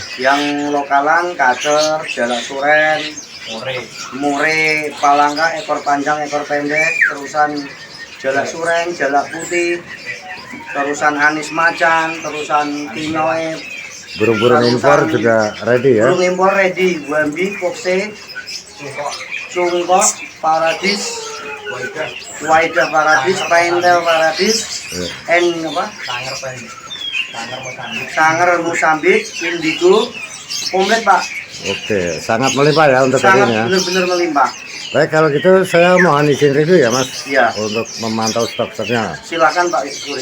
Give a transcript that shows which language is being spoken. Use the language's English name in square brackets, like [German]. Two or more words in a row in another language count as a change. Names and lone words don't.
[Indonesian] Yang lokalan kacer, jalak suren, mure, palangka, ekor panjang, ekor pendek, terusan jalak suren, jalak putih, terusan anis macan, terusan kinoe. Burung-burung impor juga ready ya. Burung impor ready, wambi, kokse, cungkok, paradis, waidah paradis, pentel paradis, sanger Mosambik, indigo, komplit Pak. Oke, sangat melimpah ya untuk hari ini ya. Benar-benar melimpah. Baik, kalau gitu saya mohon izin review ya Mas. Iya. Untuk memantau stok-stoknya. Silakan Pak Guri.